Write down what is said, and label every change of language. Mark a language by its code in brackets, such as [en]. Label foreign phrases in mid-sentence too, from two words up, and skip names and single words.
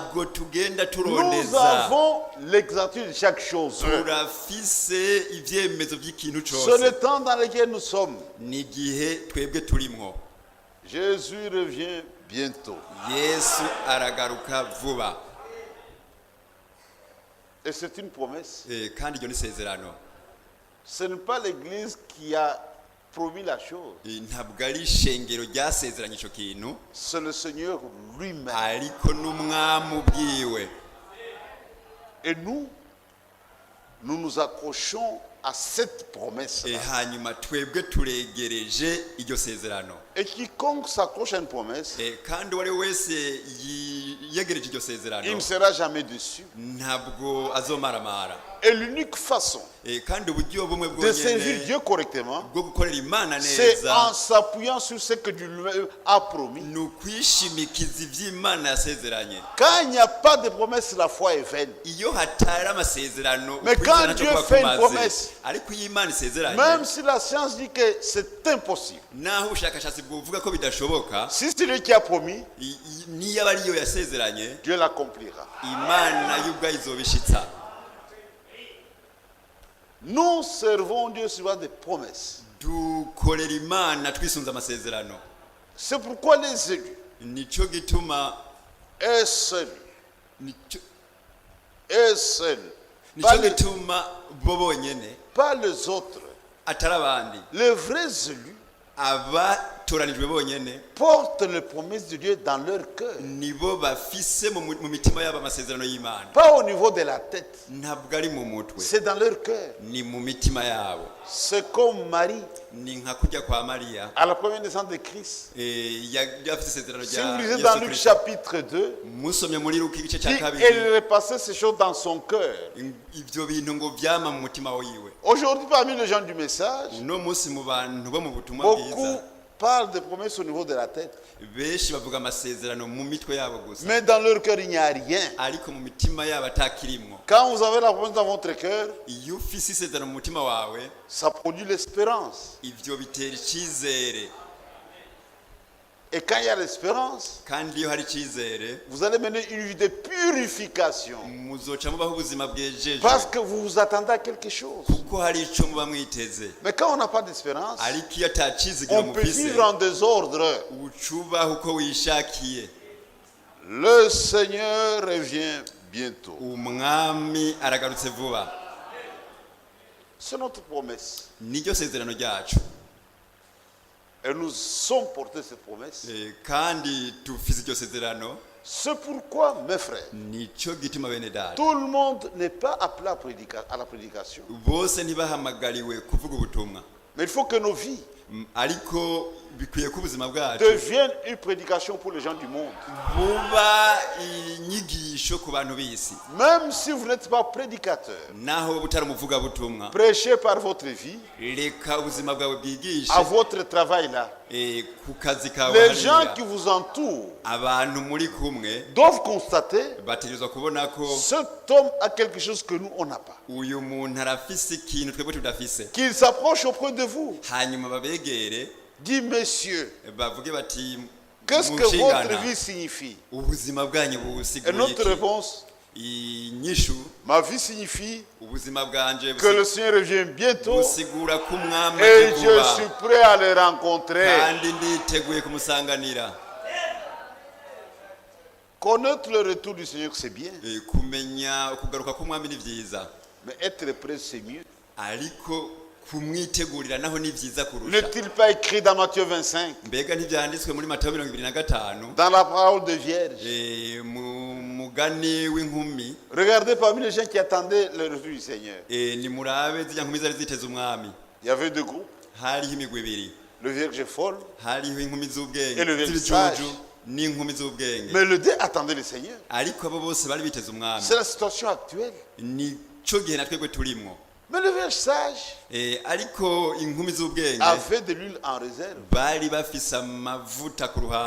[fr] Nous avons l'exactitude de chaque chose. C'est le temps dans lequel nous sommes. Jésus revient bientôt. Et c'est une promesse. [rn] kandi iryo ni isezerano. [fr] Ce n'est pas l'église qui a promis la chose. [rn] Ntabwo ari ishengero ryasezeranye ico kintu. [fr] C'est le Seigneur lui-même. [rn] Ariko n'umwami ubwiwe. [fr] Et nous nous accrochons à cette promesse. [rn] Hanyuma twebwe turegereje iryo sezerano. [fr] Et quiconque s'accroche à une promesse, [rn] kandi uwari wese yegereje iryo sezerano, [fr] il ne sera jamais déçu. [rn] Ntabwo azomaramara. [fr] Et l'unique façon [rn] kandi uburyo bumwe [fr] de servir Dieu correctement, [rn] bwo gukorera Imana neza, [fr] c'est en s'appuyant sur ce que Dieu a promis. [rn] Nukwishimikiza ivy'Imana yasezeranye. [fr] Quand il n'y a pas de promesse, la foi est vaine. [rn] Iyo hatari amasezerano, [fr] mais quand Dieu fait une promesse, [rn] ariko Imana isezeranye, [fr] même si la science dit que c'est impossible, [rn] naho ubushakashatsi buvuga ko bidashoboka, [fr] si c'est lui qui a promis, [rn] niyo ariyo yasezeranye, [fr] Dieu l'accomplira. [rn] Imana y'ubwayo izobishitsa. [fr] Nous servons Dieu sur des promesses. [rn] Dukorera Imana twisunza amasezerano. [fr] C'est pourquoi les élus, [rn] nico gituma [fr] un seul, [rn] nico gituma bo bonyene, [fr] pas les autres, [rn] atari abandi, [fr] les vrais élus [rn] abatoranijwe bonyene [fr] portent les promesses de Dieu dans leur cœur. [rn] Nibo bafise mu mitima yabo amasezerano y'Imana. [fr] Pas au niveau de la tête. [rn] Ntabwo ari mu mutwe. [fr] C'est dans leur cœur. [rn] Ni mu mitima yabo. [fr] C'est comme Marie. [rn] Ni nka kujya kwa Maria. [fr] À la première naissance de Christ. [rn] Yafise isezerano rya [fr] Si vous lisez dans Luc chapitre 2, [rn] musomye muri Luka igice cya kabiri, [fr] elle repassait ces choses dans son cœur. [rn] Ivyo bintu ngo vyama mu mutima wiwe. [fr] Aujourd'hui, parmi les gens du message, [rn] no musi mu bantu bo mu butumwa bwiza, [fr] beaucoup parlent de promesses au niveau de la tête. [rn] Benshi bavuga amasezerano mu mitwe yabo gusa. [fr] Mais dans leur cœur, il n'y a rien. [rn] Ariko mu mitima yabo atakirimwo. [fr] Quand vous avez la promesse dans votre cœur, [rn] iyo ufise isezerano mu mutima wawe, [fr] ça produit l'espérance. [rn] Ivyo bitera icizere. [fr] Et quand il y a l'espérance, [rn] kandi iyo hari icizere, [fr] vous allez mener une vie de purification. [rn] Muzoca mubaho ubuzima bwejeje. [fr] Parce que vous vous attendez à quelque chose. [rn] Kuko hari ico muba mwiteze. [fr] Mais quand on n'a pas d'espérance, [rn] ariko iyo atacizigiro [fr] on peut [rn] mufise, [fr] vivre en désordre. [rn] ucubaho uko wishakiye. [fr] Le Seigneur revient bientôt. [rn] Umwami aragarutse vuba. [fr] C'est notre promesse. [rn] Niryo sezerano ryacu. [fr] Et nous sommes portés cette promesse. [rn] Kandi tufise iryo sezerano. [fr] C'est pourquoi, mes frères, [rn] nico gituma bene data, [fr] tout le monde n'est pas appelé à la prédication. [rn] Bose ntibahamagariwe kuvuga ubutumwa. [fr] Mais il faut que nos vies [rn] ariko bikwiye ko ubuzima bwacu [fr] deviennent une prédication pour les gens du monde. [rn] buba inyigisho ku bantu b'isi. [fr] Même si vous n'êtes pas prédicateur, [rn] naho butari umuvuga butumwa, [fr] prêchez par votre vie, [rn] reka ubuzima bwawe bwigishe [fr] à votre travail là. [rn] ku kazi kawe. [fr] Les gens qui vous entourent [rn] abantu muri kumwe [fr] doivent constater [rn] bategerezwa kubona ko [fr] cet homme a quelque chose que nous on n'a pas. [rn] uyu muntu arafise ikintu twebwe tudafise. [fr] Qu'il s'approche auprès de vous. [rn] hanyuma babegere, [fr] Dis messieurs, [rn] bavuge bati [fr] qu'est-ce que votre vie signifie? [rn] ubuzima bwanyu [fr] Et [rn] busiguye [fr] notre [rn] iki? [fr] réponse, [rn] inyishu, [fr] ma vie signifie [rn] ubuzima bwanje [fr] que le Seigneur revient bientôt [rn] busigura ko umwami [fr] et [rn] aje [fr] je [rn] vuba, [fr] suis prêt à le rencontrer. [rn] kandi nditeguye kumusanganira. [fr] Connaître le retour du Seigneur, c'est bien. [rn] Kumenya ukugaruka k'umwami ni vyiza, [fr] Mais être prêt, c'est mieux. [rn] ariko kumwitegurira naho ni vyiza kurusha. [fr] N'est-il pas écrit dans Matthieu 25, [rn] Mbega ntivyanditswe muri Matayo 25, [fr] dans la parole de Vierge? [rn] mu mugani w'inkumi, [fr] Regardez parmi les gens qui attendaient le retour du Seigneur. [rn] ni murabe zirya nkumi zari ziteze umwami. [fr] Il y avait deux groupes. [rn] Hariho imigwi ibiri, [fr] Le vierge folle, [rn] hariho inkumi z'ubwenge [fr] Et le [rn] z'ibijuju [fr] sage. [rn] n'inkumi z'ubwenge, [fr] mais le deux attendaient le Seigneur. [rn] ariko abo bose bari biteze umwami. [fr] C'est la situation actuelle. [rn] Nico gihe na twebwe turimwo. [fr] Mais le vierge sage [rn] Ariko inkumi z'ubwenge [fr] avait de l'huile en réserve. [rn] bari bafise amavuta ku ruhande,